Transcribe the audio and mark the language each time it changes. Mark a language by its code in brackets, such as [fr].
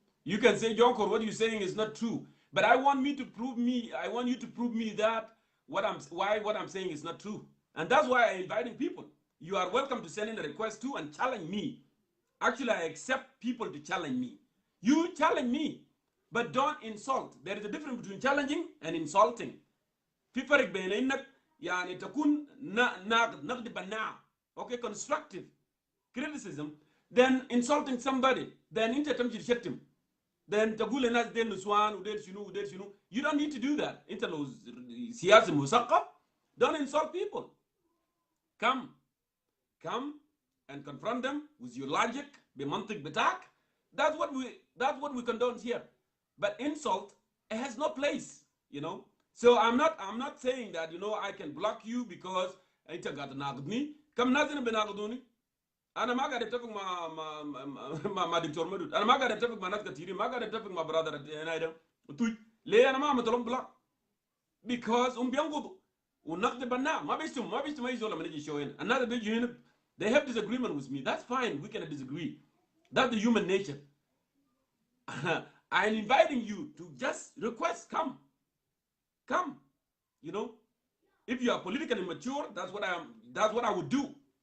[en] You can say, Jongkor, what you're saying is not true. But I want you to prove me that what I'm saying is not true. And that's why I'm inviting people. You are welcome to send in a request too and challenge me. Actually, I accept people to challenge me. You challenge me, but don't insult. There is a difference between challenging and insulting. [ar] في فرق بين انك يعني تكون نقد بناء [en] okay constructive criticism then insulting somebody then [ar] انت تمشي تشتم then تقول للناس ديل نسوان وديل شنو وديل شنو. [en] You don't need to do that. [ar] انت لو سياسي مثقف [en] don't insult people. Come and confront them with your logic [ar] بمنطق بتاعك. [en] That's what we condone here. But insult, it has no place, you know. So I'm not saying that, you know, I can block you because [ar] انت قاعد تناقضني. كم ناس بيناقضوني؟ انا ما قاعد اتفق مع دكتور مدود، انا ما قاعد اتفق مع ناس كثيرين، ما قاعد اتفق مع برادر هنا ليه انا ما عملت لهم بلاك؟ because بينقضوا والنقد بناء ما بيشتم اي زول لما يجي يشو هنا. الناس بيجي هنا [en] they have disagreement with me. That's fine, we can disagree. That's the human nature. I'm inviting you to just request, come. You know, if you are politically mature, that's what I would do.